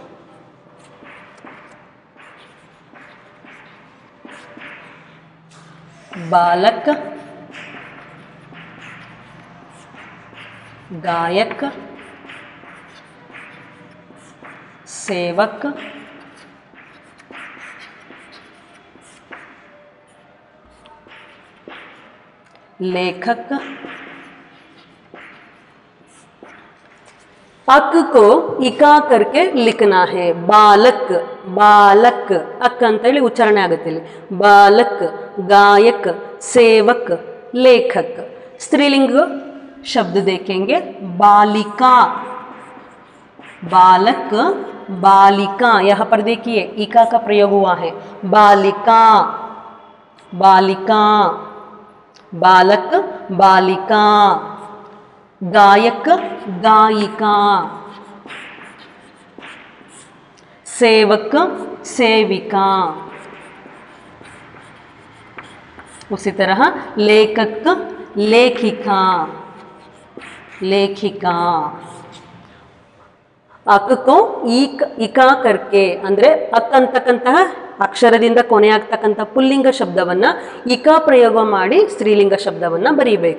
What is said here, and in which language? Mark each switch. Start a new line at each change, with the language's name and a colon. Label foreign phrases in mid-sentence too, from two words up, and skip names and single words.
Hindi: बालक, गायक, सेवक, लेखक। अक को इका करके लिखना है, बालक, बालक, अक
Kannada: ಅಂತ ಹೇಳಿ ಉಚ್ಚಾರಣೆ ಆಗುತ್ತೆ ಇಲ್ಲಿ।
Hindi: बालक, गायक, सेवक, लेखक। स्त्रीलिंग शब्द देखेंगे, बालिका, बालक, बालिका। यहाँ पर देखिए इका का प्रयोग हुआ है, बालिका, बालिका, बालक, बालिका, गायक, गायिका, सेवक, सेविका। उसी तरह लेखक, लेखिका, लेखिका। अक को इका करके
Kannada: ಅಂದ್ರೆ ಅಕ್ ಅಂತಕ್ಕಂತಹ ಅಕ್ಷರದಿಂದ ಕೊನೆ ಆಗ್ತಕ್ಕಂಥ ಪುಲ್ಲಿಂಗ ಶಬ್ದವನ್ನ ಇಕಾ ಪ್ರಯೋಗ ಮಾಡಿ ಸ್ತ್ರೀಲಿಂಗ ಶಬ್ದವನ್ನ ಬರೀಬೇಕು।